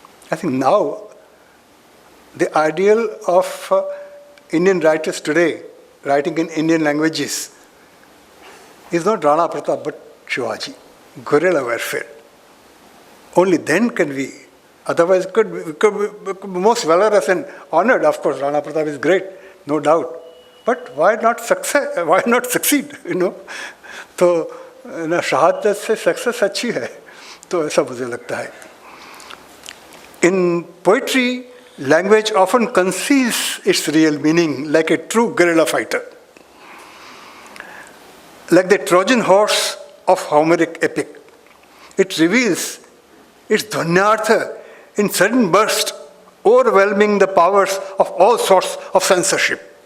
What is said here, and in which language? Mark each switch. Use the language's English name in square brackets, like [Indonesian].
[English] I think now the ideal of Indian writers today, writing in Indian languages, is not Rana Pratap but Shivaji. Guerrilla warfare. Only then can we. Otherwise, we could be most valorous and honored. Of course, Rana Pratap is great, no doubt. But why not succeed? [Hindi] तो शहादत से success अच्छी है, तो ऐसा मुझे लगता है. [English] In poetry, language often conceals its real meaning like a true guerrilla fighter. Like the Trojan horse of Homeric epic, it reveals its dhvanyartha in sudden bursts, overwhelming the powers of all sorts of censorship.